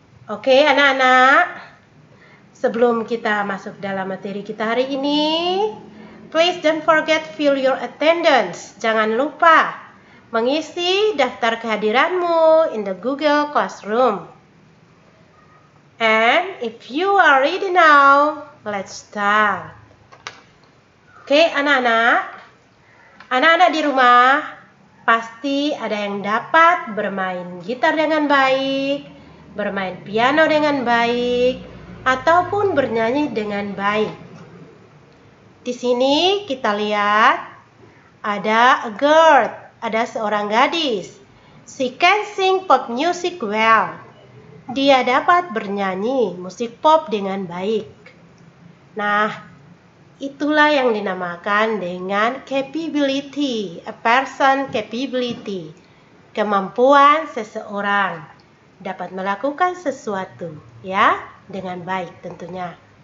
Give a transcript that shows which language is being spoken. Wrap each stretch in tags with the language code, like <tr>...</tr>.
<id>Oke, anak-anak. Sebelum kita masuk dalam materi kita hari ini,</id> <en>please don't forget fill your attendance.</en> <id>Jangan lupa mengisi daftar kehadiranmu</id> <en>in the Google Classroom. And if you are ready now, let's start.</en> <id>Oke, anak-anak. Anak-anak di rumah pasti ada yang dapat bermain gitar dengan baik, bermain piano dengan baik, ataupun bernyanyi dengan baik. Di sini kita lihat ada</id> <en>a girl,</en> <id>ada seorang gadis.</id> <en>She can sing pop music well.</en> <id>Dia dapat bernyanyi musik pop dengan baik. Nah, itulah yang dinamakan dengan capability,</id> <en>a person capability.</en> <id>Kemampuan seseorang dapat melakukan sesuatu, ya, dengan baik tentunya.</id>